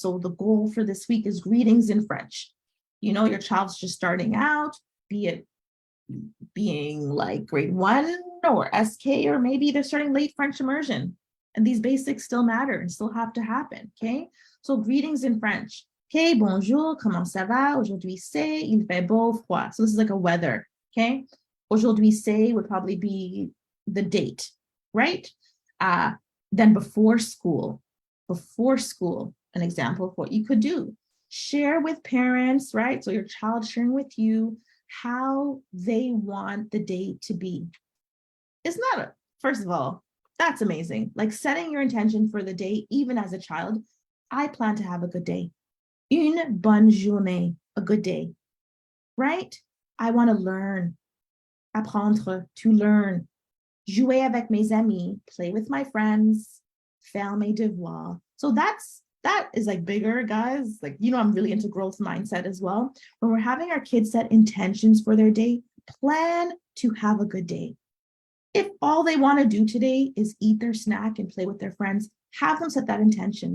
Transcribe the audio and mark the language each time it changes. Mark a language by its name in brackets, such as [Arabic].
[English] So the goal for this week is greetings in French. Your child's just starting out, be it being like grade 1 or SK, or maybe they're starting late French immersion. And these basics still matter and still have to happen, okay? So greetings in French. [French] Okay, bonjour, comment ça va? Aujourd'hui c'est, il fait beau, froid. [English] So this is like a weather, okay? [French] Aujourd'hui c'est [English] would probably be the date, right? Then before school, an example of what you could do. Share with parents, right? So your child sharing with you how they want the day to be. It's not, first of all, that's amazing. Like setting your intention for the day, even as a child, I plan to have a good day. [French] Une bonne journée, [English] a good day, right? I want to learn, [French] apprendre, [English] to learn, [French] jouer avec mes amis, [English] play with my friends, [French] faire mes devoirs. [English] So that is like bigger, guys. Like, I'm really into growth mindset as well. When we're having our kids set intentions for their day, plan to have a good day. If all they want to do today is eat their snack and play with their friends, have them set that intention.